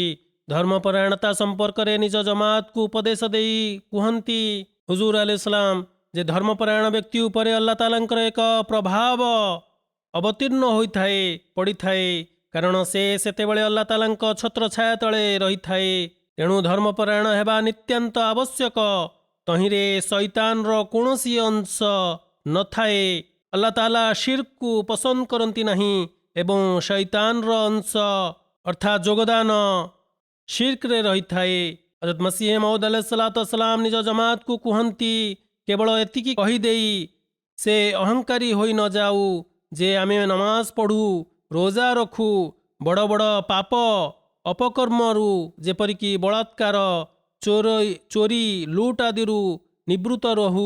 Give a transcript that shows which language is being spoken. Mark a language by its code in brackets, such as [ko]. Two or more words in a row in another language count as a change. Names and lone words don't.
[or] ଧର୍ମପରାୟଣତା ସମ୍ପର୍କରେ ନିଜ ଜମାତକୁ ଉପଦେଶ ଦେଇ କୁହନ୍ତି ହୁଜୁର ଆଲୈହିସ୍ସଲାମ ଯେ ଧର୍ମପରାୟଣ ବ୍ୟକ୍ତି ଉପରେ ଆଲ୍ଲାହ ତାଆଲାଙ୍କର ଏକ ପ୍ରଭାବ ଅବତୀର୍ଣ୍ଣ ହୋଇଥାଏ ପଡ଼ିଥାଏ, କାରଣ ସେ ସେତେବେଳେ ଆଲ୍ଲାହ ତାଆଲାଙ୍କ ଛତ୍ରଛାୟା ତଳେ ରହିଥାଏ। ତେଣୁ ଧର୍ମପରାୟଣ ହେବା ନିତ୍ୟାନ୍ତ ଆବଶ୍ୟକ। ତହିଁରେ ଶୈତାନର କୌଣସି ଅଂଶ ନଥାଏ। अल्लाह ताला शिर्कକୁ ପସନ୍ଦ କରନ୍ତି ନାହିଁ ଏବଂ ଶୈତାନର ଅଂଶ ଅର୍ଥାତ୍ ଯୋଗଦାନ ଶିର୍କରେ ରହିଥାଏ। ହଜରତ ମସିହ ମଉଦ ଆଲୈହିସ୍ସଲାମ ନିଜ ଜମାତକୁ କୁହନ୍ତି, କେବଳ ଏତିକି କହିଦେଇ ସେ ଅହଙ୍କାରୀ ହୋଇ ନ ଯାଉ ଯେ ଆମେ ନମାଜ ପଢ଼ୁ, ରୋଜା ରଖୁ, ବଡ଼ ବଡ଼ ପାପ ଅପକର୍ମରୁ ଯେପରିକି ବଳାତ୍କାର, ଚୋରି, ଲୁଟ୍ ଆଦିରୁ ନିବୃତ୍ତ ରହୁ।